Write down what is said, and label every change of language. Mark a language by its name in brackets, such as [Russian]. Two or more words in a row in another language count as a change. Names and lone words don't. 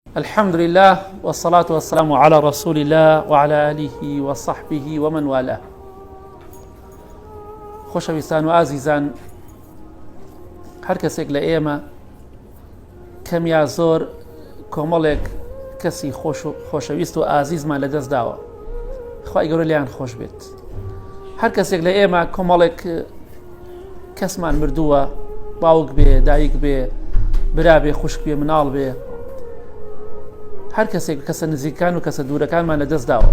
[Arabic] الحمد لله والصلاة والسلام على رسول الله وعلى آله وصحبه ومن والاه. [Central Kurdish] خۆشەویستان و ئازیزان، هەر کەسێک لە ئێمە کەم یا زۆر کۆمەڵێک کەسی خۆشەویست و ئازیزمان لەدەست داوە. خوای گەورە لیان خۆش بێت. هەر کەسێک لە ئێمە کۆمەڵێک کەسمان مردووە، باوک بێ، دایک بێ، برا بێ، خوشک بێ، مناڵ بێ، هەر کەسێک کەسە نزیکان و کەسە دوورەکانمان لەدەست داوە.